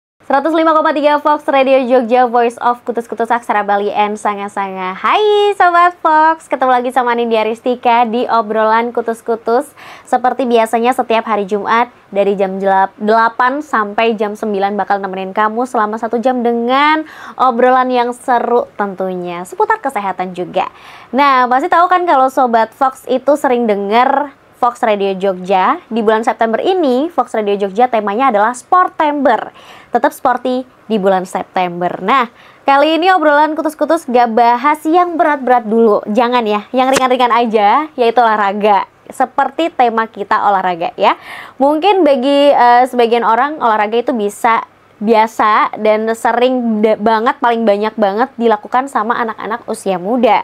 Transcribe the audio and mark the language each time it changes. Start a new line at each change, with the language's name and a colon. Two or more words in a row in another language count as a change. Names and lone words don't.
English: 105,3 Fox Radio Jogja, Voice of Kutus-Kutus Aksara Bali and Sanga-Sanga.
Indonesian: Hai Sobat Fox, ketemu lagi sama Nindya Ristika di obrolan Kutus-Kutus. Seperti biasanya setiap hari Jumat dari jam 8 sampai jam 9 bakal nemenin kamu selama 1 jam dengan obrolan yang seru tentunya, seputar kesehatan juga. Nah, pasti tahu kan kalau Sobat Fox itu sering denger Fox Radio Jogja. Di bulan September ini, Fox Radio Jogja temanya adalah Sportember. Tetap sporty di bulan September. Nah, kali ini obrolan kutus-kutus gak bahas yang berat-berat dulu. Jangan ya, yang ringan-ringan aja, yaitu olahraga. Seperti tema kita olahraga ya. Mungkin bagi sebagian orang olahraga itu biasa dan sering banget, paling banyak banget dilakukan sama anak-anak usia muda.